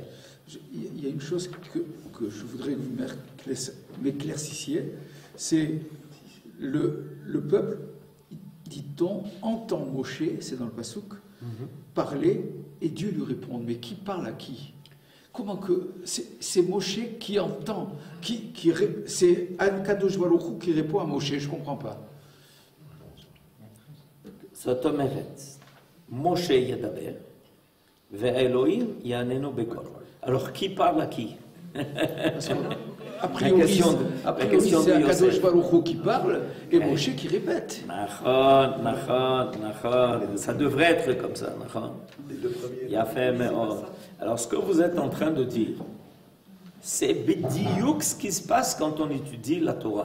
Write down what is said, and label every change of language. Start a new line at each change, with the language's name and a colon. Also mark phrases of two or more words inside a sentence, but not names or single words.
French: Il y a une chose que je voudrais que vous m'éclaircissiez, c'est le peuple, dit-on, entend Moshe, c'est dans le Passouk, parler, et Dieu lui répond. Mais qui parle à qui? Comment que c'est Moshe qui entend, c'est
Hebrew: קדוש ברוך הוא
French: qui répond à Moshe? Je ne comprends pas.
Hebrew: זאת אומרת, משה ידבר, והאלוהים יעננו בקול.
French: Alors, qui parle à qui? A priori, c'est
Hebrew: הקדוש ברוך הוא
French: qui parle et Moshe qui répète. Ça devrait être comme ça. Alors, ce que vous êtes en train de dire, c'est bidiouk ce qui se passe quand on étudie la Torah.